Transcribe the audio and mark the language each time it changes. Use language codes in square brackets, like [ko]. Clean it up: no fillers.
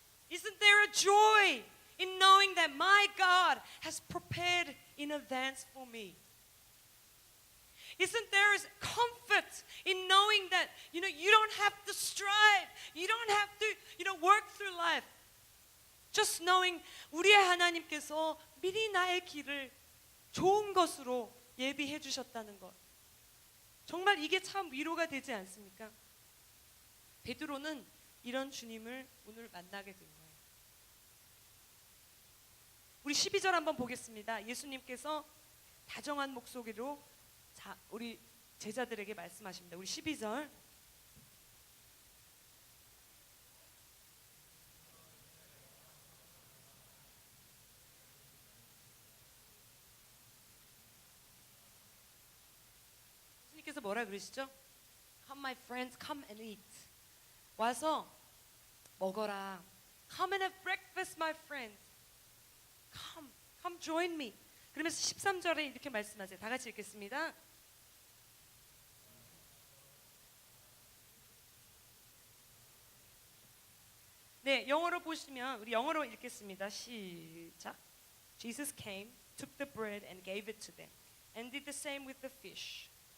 [en] Isn't there a joy in knowing that my God has prepared in advance for me? Isn't there a comfort in knowing that, you don't have to strive. You don't have to, work through life. Just knowing [ko] 우리의 하나님께서 미리 나의 길을 좋은 것으로 예비해 주셨다는 것. 정말 이게 참 위로가 되지 않습니까? 베드로는 이런 주님을 오늘 만나게 된 거예요. 우리 12절 한번 보겠습니다. 예수님께서 다정한 목소리로 우리 제자들에게 말씀하십니다. 우리 12절. 예수님께서 뭐라 그러시죠? [en] Come my friends, come and eat. [ko] 와서 먹어라. [en] Come and have breakfast, my friends. Come join me. [ko] 그러면서 13절에 이렇게 말씀하세요. 다 같이 읽겠습니다. 네, 영어로 보시면 우리 영어로 읽겠습니다. 시작. [en] Jesus came, took the bread and gave it to them, and did the same with the fish.